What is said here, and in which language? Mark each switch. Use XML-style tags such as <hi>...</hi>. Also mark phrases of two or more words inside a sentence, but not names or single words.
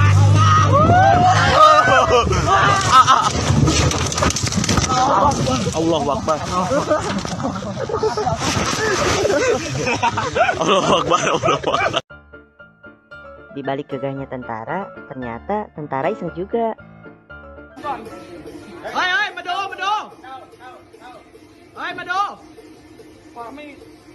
<ar>الله أكبر. الله أكبر. الله أكبر.</ar> <id>Di balik gagahnya tentara, ternyata tentara iseng juga. Ơi ơi, mà đồ. Ơi mà đồ.</id>